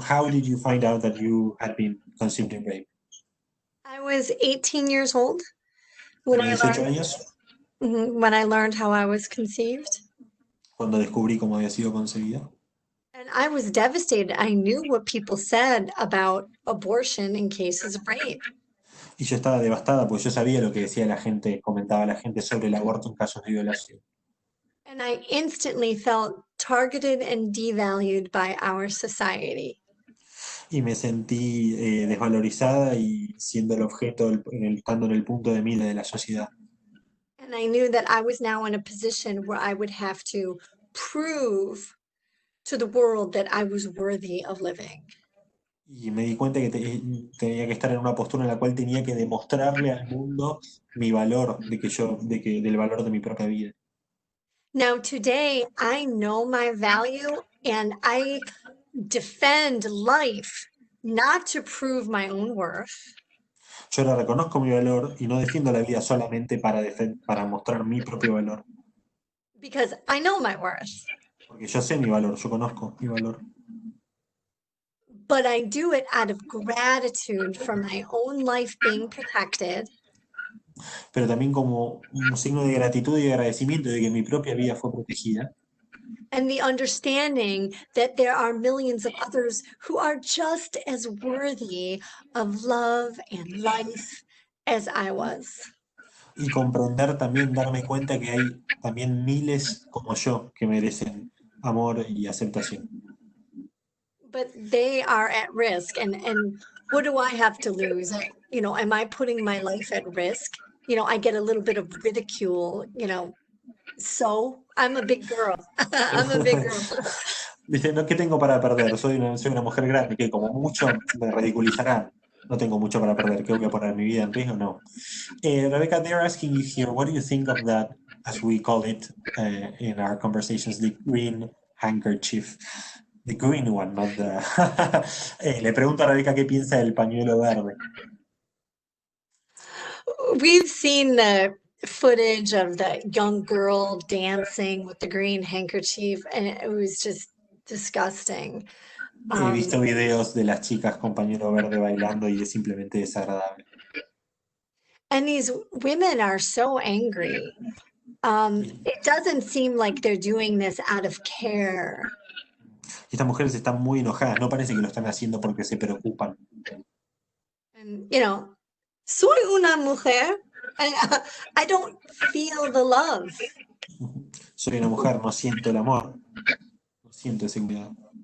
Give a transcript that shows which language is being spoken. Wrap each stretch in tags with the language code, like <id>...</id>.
<en>How did you find out that you had been conceived in rape? I was 18 years old when I learned how I was conceived.</en> <es>Cuando descubrí cómo había sido concebida.</es> <en>And I was devastated. I knew what people said about abortion in cases of rape.</en> <es>Y yo estaba devastada porque yo sabía lo que decía la gente, comentaba la gente sobre el aborto en casos de violación.</es> <en>And I instantly felt targeted and devalued by our society.</en> <es>Y me sentí desvalorizada y siendo el objeto, estando en el punto de mira de la sociedad.</es> <en>And I knew that I was now in a position where I would have to prove to the world that I was worthy of living.</en> <es>Y me di cuenta que tenía que estar en una postura en la cual tenía que demostrarle al mundo mi valor, del valor de mi propia vida.</es> <en>Now today I know my value and I defend life not to prove my own worth.</en> <es>Yo ahora reconozco mi valor y no defiendo la vida solamente para mostrar mi propio valor.</es> <en>Because I know my worth.</en> <es>Porque yo sé mi valor, yo conozco mi valor.</es> <en>But I do it out of gratitude for my own life being protected.</en> <es>Pero también como un signo de gratitud y agradecimiento de que mi propia vida fue protegida.</es> <en>And the understanding that there are millions of others who are just as worthy of love and life as I was.</en> <es>y comprender también, darme cuenta que hay también miles como yo que merecen amor y aceptación.</es> <en>But they are at risk, and what do I have to lose? Am I putting my life at risk? I get a little bit of ridicule, so I'm a big girl. I'm a big girl.</en> <es>Dice, no, ¿qué tengo para perder? Soy una mujer grande que como mucho me ridiculizarán. No tengo mucho para perder. ¿Qué voy a poner mi vida en riesgo? No.</es> <en>Rebecca, they're asking you here, what do you think of that, as we call it in our conversations, the green handkerchief? The green one, not the...</en> <es>le pregunto a Rebecca qué piensa del pañuelo verde.</es> <en>We've seen the footage of the young girl dancing with the green handkerchief, and it was just disgusting.</en> <es>He visto videos de las chicas con pañuelo verde bailando y es simplemente desagradable.</es> <en>And these women are so angry. It doesn't seem like they're doing this out of care.</en> <es>Estas mujeres están muy enojadas, no parece que lo están haciendo porque se preocupan.</es> <en>And,</en> <es>soy una mujer,</es> <en>and I don't feel the love.</en> <es>Soy una mujer, no siento el amor, no siento ese cuidado.</es>